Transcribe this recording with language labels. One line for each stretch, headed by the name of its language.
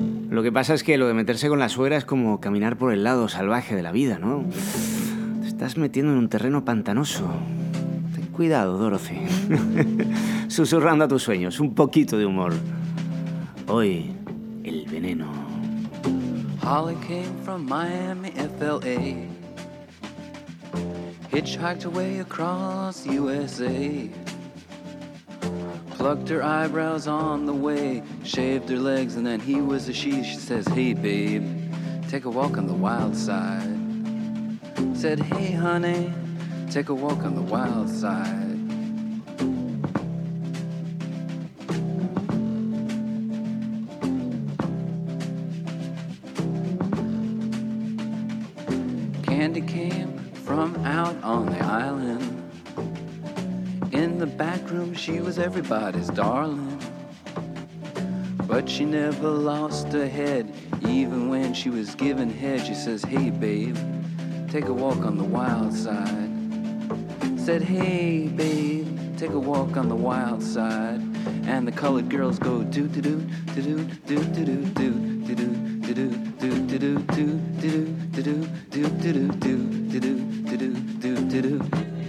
Spanish: Lo que pasa es que lo de meterse con la suegra es como caminar por el lado salvaje de la vida, ¿no? Te estás metiendo en un terreno pantanoso. Ten cuidado, Dorothy. Susurrando a tus sueños, un poquito de humor. Hoy, el veneno.
English: Holly came from Miami, FLA. Hitchhiked away across USA. Plucked her eyebrows on the way. Shaved her legs and then he was a she. She says, hey babe, take a walk on the wild side. Said, hey honey, take a walk on the wild side. Candy came from out on the island. In the back room she was everybody's darling. But she never lost her head. Even when she was given head, she says, hey babe, take a walk on the wild side. Said, hey babe, take a walk on the wild side. And the colored girls go do do do do do do do do do do do do do do do do do do do do do do do do do do do do do do do do.